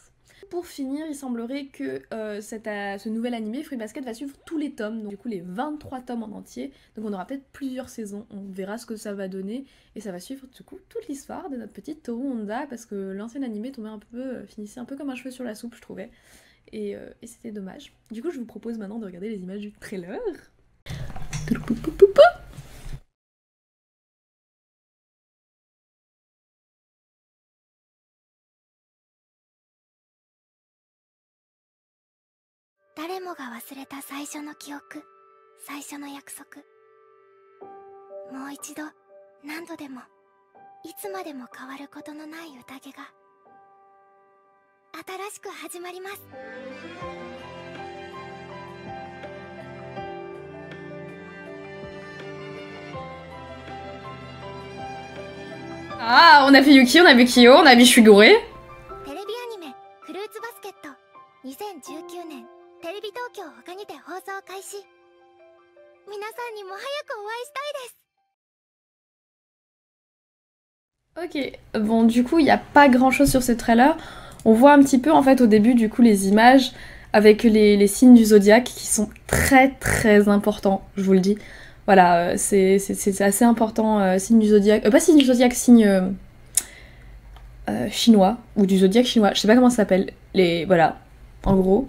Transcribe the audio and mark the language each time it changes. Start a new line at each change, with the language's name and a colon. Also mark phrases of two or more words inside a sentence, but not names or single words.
French: Pour finir, il semblerait que ce nouvel animé, Fruits Basket, va suivre tous les tomes, donc du coup les 23 tomes en entier. Donc on aura peut-être plusieurs saisons, on verra ce que ça va donner. Et ça va suivre du coup toute l'histoire de notre petite Toru Honda, parce que l'ancien animé tombait un peu, finissait un peu comme un cheveu sur la soupe, je trouvais. Et c'était dommage. Du coup, je vous propose maintenant de regarder les images du trailer.
Japanese: 誰もが忘れた最初の記憶、最初の約束。もう一度、何度でも、いつまでも変わることのない宴が新しく始まります。
French: Ah, on a fait Yuki, on a vu Kyo, on a vu Shigure.
Japanese: テレビアニメ「フルーツバスケット」2019年テレビ東京他にて放送開始。皆さんにも早くお会いしたいです。
French: Ok, bon du coup il n'y a pas grand chose sur ce trailer. On voit un petit peu en fait au début du coup les images avec les signes du zodiaque qui sont très très importants, je vous le dis. Voilà, c'est assez important, signe du zodiaque, pas signe du zodiaque, signe chinois, ou du zodiaque chinois, je sais pas comment ça s'appelle, voilà, en gros.